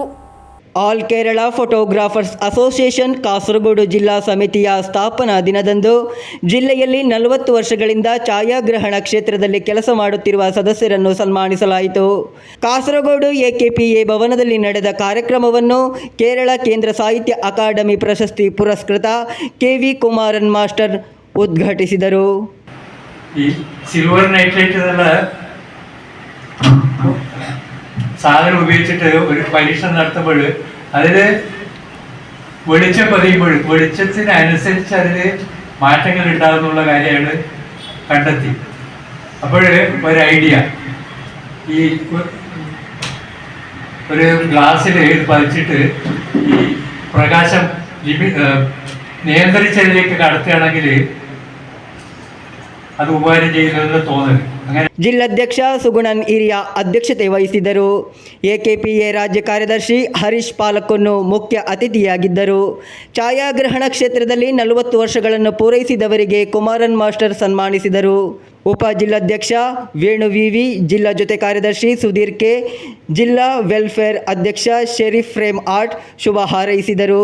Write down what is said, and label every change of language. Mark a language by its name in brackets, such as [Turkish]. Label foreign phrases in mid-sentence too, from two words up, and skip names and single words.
[Kannada] ಆಲ್ ಕೇರಳ ಫೋಟೋಗ್ರಾಫರ್ಸ್ ಅಸೋಸಿಯೇಷನ್ ಕಾಸರಗೋಡು ಜಿಲ್ಲಾ ಸಮಿತಿಯ ಸ್ಥಾಪನಾ ದಿನದಂದು ಜಿಲ್ಲೆಯಲ್ಲಿ 40 ವರ್ಷಗಳಿಂದ ಛಾಯಾಗ್ರಹಣ ಕ್ಷೇತ್ರದಲ್ಲಿ ಕೆಲಸ ಮಾಡುತ್ತಿರುವ ಸದಸ್ಯರನ್ನು ಸನ್ಮಾನಿಸಲಾಯಿತು. ಕಾಸರಗೋಡು AKPA ಭವನದಲ್ಲಿ ನಡೆದ ಕಾರ್ಯಕ್ರಮವನ್ನು ಕೇರಳ ಕೇಂದ್ರ ಸಾಹಿತ್ಯ ಅಕಾಡೆಮಿ ಪ್ರಶಸ್ತಿ ಪುರಸ್ಕೃತ KV ಕುಮಾರನ್ ಮಾಸ್ಟರ್ ಉದ್ಘಾಟಿಸಿದರು. [Malayalam] ഈ [English] silver nitrate [Malayalam] എന്നുള്ള സാധനം ഉപയോഗിച്ചിട്ട് ഒരു പരീക്ഷ നടത്തുമ്പോൾ അതിൽ വെളിച്ചം പതിയുമ്പോൾ വെളിച്ചത്തിനനുസരിച്ച് അതിൽ മാറ്റങ്ങൾ ഉണ്ടാകുന്നുള്ള കാര്യമാണ് കണ്ടെത്തി. അപ്പോൾ ഒരു ഐഡിയ, ഈ ഒരു ഗ്ലാസ്സിൽ പതിച്ചിട്ട് ഈ പ്രകാശം നിയന്ത്രിച്ചതിലേക്ക് കടത്തുകയാണെങ്കിൽ [Kannada] ಅದು ಉಪಕಾರಿ [Malayalam] ചെയ്യുന്നതെന്ന് തോന്നുന്നു. അങ്ങനെ [Kannada] ಜಿಲ್ಲಾಧ್ಯಕ್ಷ ಸುಗುಣನ್ ಹಿರಿಯ ಅಧ್ಯಕ್ಷತೆ ವಹಿಸಿದ್ದರು. AKPA ರಾಜ್ಯ ಕಾರ್ಯದರ್ಶಿ ಹರೀಶ್ ಪಾಲಕೊನ್ನು ಮುಖ್ಯ ಅತಿಥಿಯಾಗಿದ್ದರು. ಛಾಯಾಗ್ರಹಣ ಕ್ಷೇತ್ರದಲ್ಲಿ 40 ವರ್ಷಗಳನ್ನು ಪೂರೈಸಿದವರಿಗೆ ಕುಮಾರನ್ ಮಾಸ್ಟರ್ ಸನ್ಮಾನಿಸಿದರು. ಉಪ ಜಿಲ್ಲಾಧ್ಯಕ್ಷ ವೇಣು ವಿವಿ, ಜಿಲ್ಲಾ ಜೊತೆ ಕಾರ್ಯದರ್ಶಿ ಸುಧೀರ್ ಕೆ, ಜಿಲ್ಲಾ ವೆಲ್ಫೇರ್ ಅಧ್ಯಕ್ಷ ಶೆರೀಫ್ ಫ್ರೇಮ್ ಆರ್ಟ್ ಶುಭ ಹಾರೈಸಿದರು.